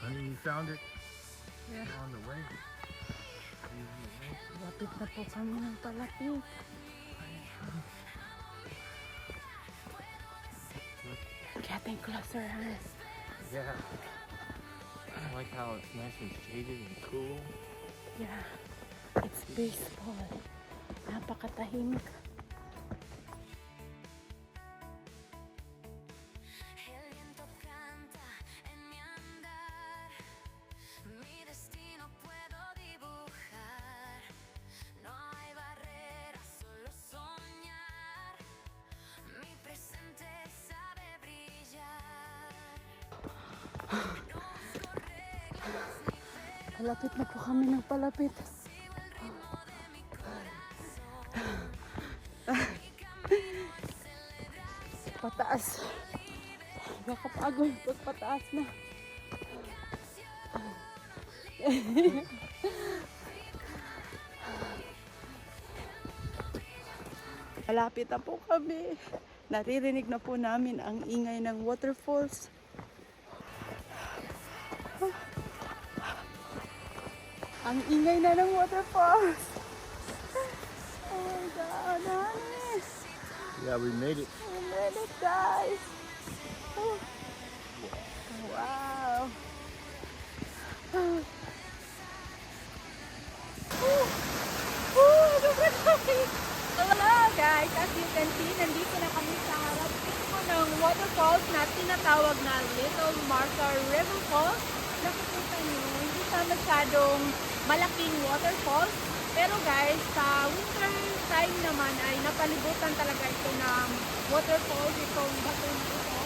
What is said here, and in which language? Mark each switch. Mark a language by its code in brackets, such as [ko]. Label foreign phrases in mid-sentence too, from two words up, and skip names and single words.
[en] you found it Yeah. on the way. [tl] Lapit na po kami ng palapit. [en] Getting closer, huh? Yeah. I like how it's nice and shaded and cool. Yeah. It's peaceful. [tl] Napakatahimik. [es] El viento canta en mi andar, mi destino puedo dibujar, no hay barreras, solo soñar, mi presente sabe brillar, no busco reglas ni peros, [tl] Palapit na po kami ng palapit. [es] sigo el ritmo de mi corazón, [tl] Pataas. Nakapagod pag pataas na. Malapit na po kami. Naririnig na po namin ang ingay ng waterfalls. Ang ingay na ng waterfalls. [en] Oh my God, honey. Yeah, we made it. We made it, guys. Oh. Wow. Hello guys, as you can see, [tl] nandito na kami sa harap mismo ng waterfalls na tinatawag na Little Martha River Falls. Nakikita niyo, hindi siya masyadong malaking waterfalls. Pero guys, sa [en] winter time [tl] naman ay napalibutan talaga ito ng waterfalls, itong bato na ito.